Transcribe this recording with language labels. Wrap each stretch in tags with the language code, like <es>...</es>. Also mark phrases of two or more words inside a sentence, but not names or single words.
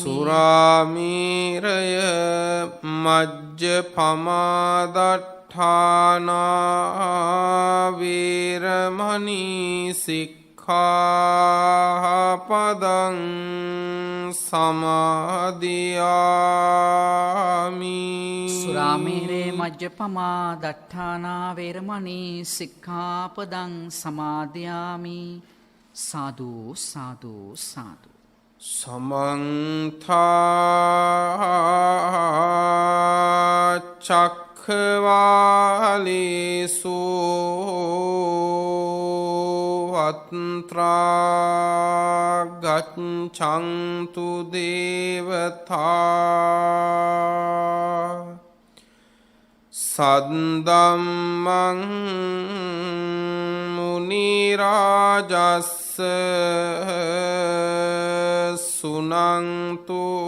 <pi>සුරාමේරය මජ්ජපමාදට්ඨානා වේරමණී සික්ඛාපදං සමාදියාමි සුරාමේරේ මජ්ජපමා දට්ඨානා වේරමණී සික්ඛාපදං සමාදියාමි සාදු සාදු සාදු සමන්තා චක්ඛවාලේසු අත්‍රා ගච්ඡන්තු දේවතා සද්දම්මං මුනි රාජස්ස සුනන්තු</pi>